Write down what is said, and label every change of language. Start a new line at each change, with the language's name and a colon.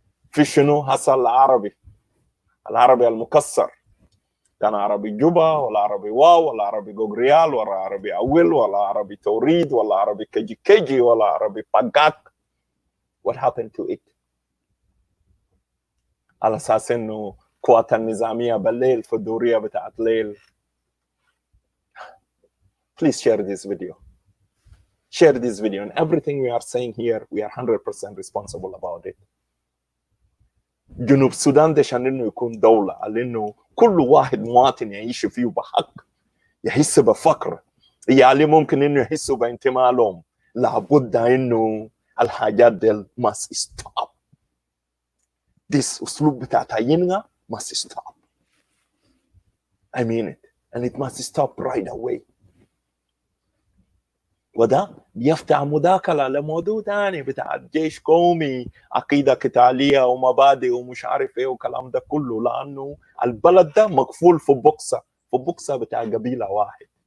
Arabic: في شنو حصل العربي المكسر؟ كان عربي جوبا ولا عربي واو ولا عربي جوجريال ولا عربي أول ولا عربي توريد ولا عربي كجي ولا عربي باقاك؟
English: What happened to it؟
Arabic: على أساس إنه قوات النظامية بالليل في الدورية بتاعت ليل.
English: Please share this video. Share this video, and everything we are saying here, we are 100% responsible about it.
Arabic: جنوب السودان ده عشان إنه يكون دولة، على إنه كل واحد مواطن يعيش فيه بحق، يحس بفقر، يعني ممكن إنه يحسوا بانتماء لهم. لابد إنه الحاجات دي
English: must stop. This
Arabic: أسلوب بتاع تعييننا
English: must stop. I mean it, and it must stop right away.
Arabic: وده بيفتح مداخلة لموضوع تاني بتاع جيش قومي، عقيدة قتالية ومبادئ ومش عارف ايه وكلام ده كله، لأنه البلد ده مقفول في بوكسة بتاع قبيلة واحد.